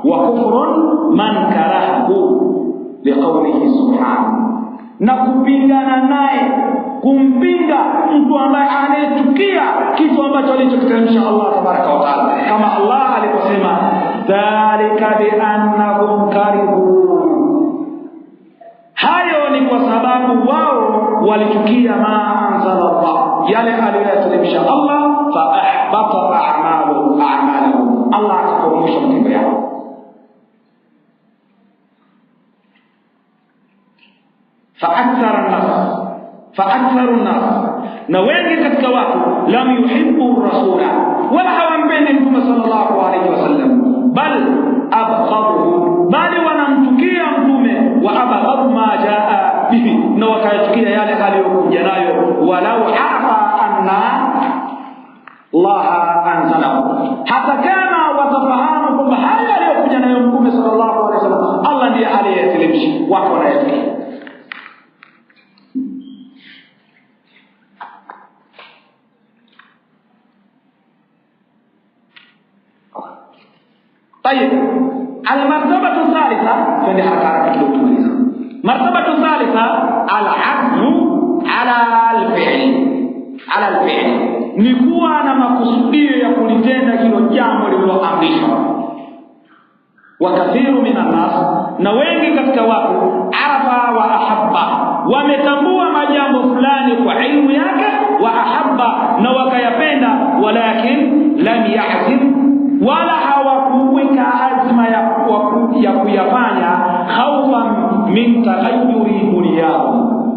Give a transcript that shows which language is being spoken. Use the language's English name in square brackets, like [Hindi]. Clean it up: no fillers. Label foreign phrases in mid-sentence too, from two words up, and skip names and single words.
[Arabic] وكفر من كره لقوله سبحانه, [Swahili] na kupingana naye, kumpinga mtu ambaye anayechukia kitu ambacho alichokiteremsha Allah [Arabic] تبارك وتعالى, [Swahili] kama Allah aliposema [Arabic] ذلك بأنهم كرهوا, [Swahili] hayo ni kwa sababu wao walichukia [Arabic] ما أنزل الله, [Swahili] yale aliyoyateremsha Allah, [Arabic] فأحبط أعمالهم, [Swahili] Allah akaporomosha matendo yao. [Arabic] فأكثر الناس [Swahili] na wengi katika watu [Arabic] لم يحبوا الرسول, [Swahili] wala hawampendi mtume [Arabic] صلى الله عليه وسلم, بل أبغضوا, [Swahili] bali wanamchukia mtume, [Arabic] وأبغضوا ما جاء به, [Swahili] na wakachukia yale aliyokuja nayo, [Arabic] ولو عرف أن الله أنزله, [Swahili] hata kama watafahamu kwamba haya aliyokuja nayo mtume [Arabic] صلى الله عليه وسلم [Swahili] Allah ndiye aliyeteremsha, watu wanayachukia. [Arabic] طيب المرتبة الثالثة في حركات التمييز، مرتبة الثالثة العزم على الفعل [Swahili] ni kuwa na makusudio ya kulitenda hilo jambo lililoamrishwa. [Arabic] وكثير من الناس, [Swahili] na wengi katika watu [Arabic] عرف وأحب, [Swahili] wametambua majambo fulani kwa ilmu yake, [Arabic] وأحب, [Swahili] na wakayapenda, [Arabic] ولكن لم يعزم, [Swahili] wala hawakuweka azma ya kuyafanya, [Arabic] خوفا من تغير دنياه.